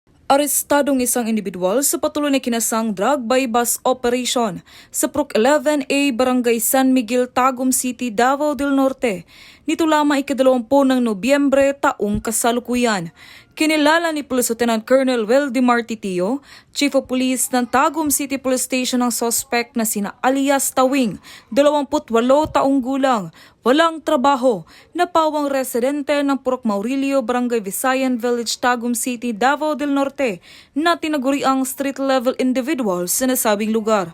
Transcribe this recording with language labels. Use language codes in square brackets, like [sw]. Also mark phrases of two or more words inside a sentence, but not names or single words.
[tl] Arestadong isang individual sa patuloy na kinasang [en] drug by bus operation [tl] sa Proc 11A Barangay San Miguel, Tagum City, Davao del Norte. Nito lamang ika-20 ng Nobyembre taong kasalukuyan. Kinilala ni [en] Police Lieutenant Colonel [tl] Weldemar Titio, [en] Chief of Police [tl] ng Tagum City Police Station ang suspect na sina alias Tawing, 28 taong gulang, walang trabaho, napawang residente ng Purok Maurilio, Barangay Visayan Village, Tagum City, Davao del Norte, na tinaguriang [en] street-level individual [tl] sa nasabing lugar.